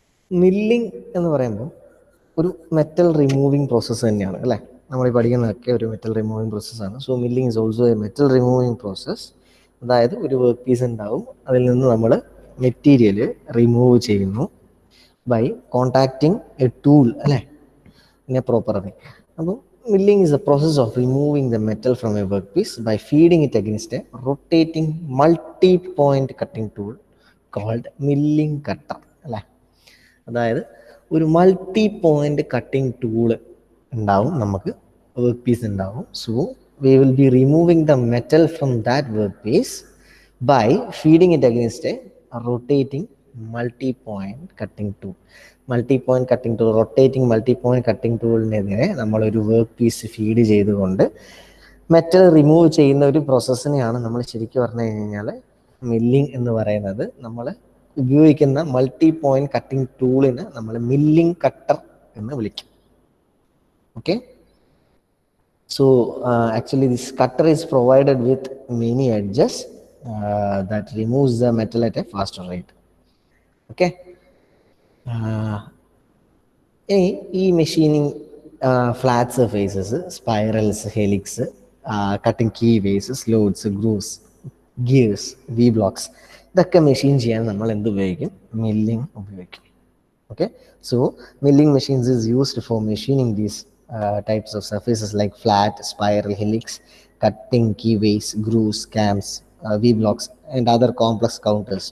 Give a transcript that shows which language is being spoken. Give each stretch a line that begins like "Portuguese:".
Malayalam: Milling എന്ന് പറയുമ്പോൾ ഒരു മെറ്റൽ റിമൂവിങ് പ്രോസസ്സ് തന്നെയാണ് അല്ലേ. നമ്മൾ ഈ പഠിക്കുന്നതൊക്കെ ഒരു മെറ്റൽ റിമൂവിങ് പ്രോസസ്സാണ്.
English: So milling is also a metal removing process.
Malayalam: അതായത് ഒരു വർക്ക് പീസ് ഉണ്ടാവും, അതിൽ നിന്ന് നമ്മൾ മെറ്റീരിയൽ റിമൂവ് ചെയ്യുന്നു
English: by contacting a tool
Malayalam: അല്ലേ,
English: In a proper way. അപ്പോൾ milling is the process of removing the metal from a workpiece by feeding it against a rotating multi-point cutting tool called milling cutter അല്ലേ.
Malayalam: അതായത് ഒരു multi point cutting tool ഉണ്ടാവും, നമുക്ക് work piece ഉണ്ടാവും.
English: So we will be removing the metal from that work piece by feeding it against a rotating multi point cutting tool.
Malayalam: Multi point cutting tool, rotating multi point cutting ടൂളിനെതിരെ നമ്മളൊരു work piece feed ചെയ്തുകൊണ്ട് metal remove ചെയ്യുന്ന ഒരു പ്രോസസ്സിനെയാണ് നമ്മൾ ശരിക്കും പറഞ്ഞു കഴിഞ്ഞാൽ milling എന്ന് പറയുന്നത്. നമ്മൾ ഉപയോഗിക്കുന്ന മൾട്ടി പോയിന്റ് കട്ടിംഗ് ടൂളിന് നമ്മൾ മില്ലിംഗ് കട്ടർ എന്ന് വിളിക്കും.
English: Okay, so actually this cutter is provided with many edges that removes the metal at a faster rate.
Malayalam: Okay, ഇനി ഈ machining flat surfaces, spirals, helix, cutting key vase, slots, grooves, gears, V blocks, ഇതൊക്കെ machine ചെയ്യാൻ നമ്മൾ എന്ത് ഉപയോഗിക്കും? Milling ഉപയോഗിക്കും.
English: Okay, so milling machines is used for machining these types of surfaces like flat, spiral, helix, cutting keyways, grooves, cams, V-blocks and other complex counters.